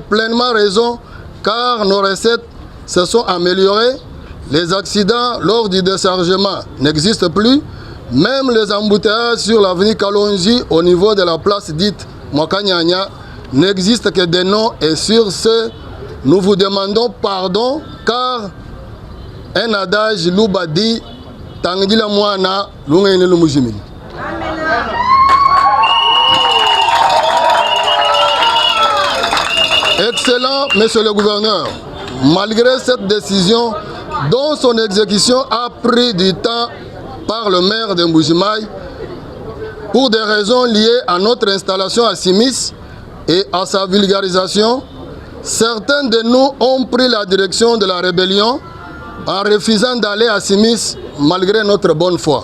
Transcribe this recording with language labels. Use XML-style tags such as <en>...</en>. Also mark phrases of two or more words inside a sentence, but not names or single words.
<fr>pleinement raison car nos recettes se sont améliorées, les accidents lors du déchargement n'existent plus, même les embouteillages sur l'avenue Kalonji au niveau de la place dite Mwakanyanya n'existent que des noms et sur ce, nous vous demandons pardon car un adage loubadi</fr> <lua>tangdila mwana lungene lumujimini.</lua> <fr>Amen. Excellent, Monsieur le Gouverneur, malgré cette décision dont son exécution a pris du temps par le maire de Mbuji-Mayi, pour des raisons liées à notre installation à Simis et à sa vulgarisation, certains de nous ont pris la direction de la rébellion en refusant d'aller à Simis malgré notre bonne foi.</fr>